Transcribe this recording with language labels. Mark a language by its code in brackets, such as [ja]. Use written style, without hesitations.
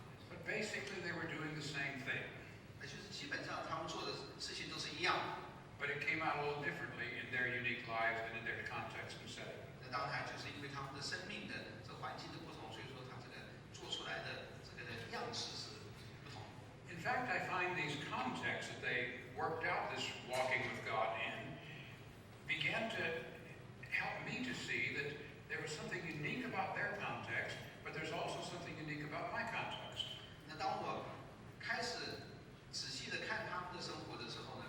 [en] But basically, they were doing the same thing. [zh] 那就是基本上他们做的事情都是一样的。 [en] But it came out a little differently in their unique lives and in their context and setting. [zh] 那当然就是因为他们的生命的这环境的不同，所以说他这个做出来的这个样式是不同。 [en] In fact, I find these contexts that they worked out this walking with God in began to help me to see that there was something unique about their context, but there's also something unique about my context. [zh] 那当我开始仔细的看他们的生活的时候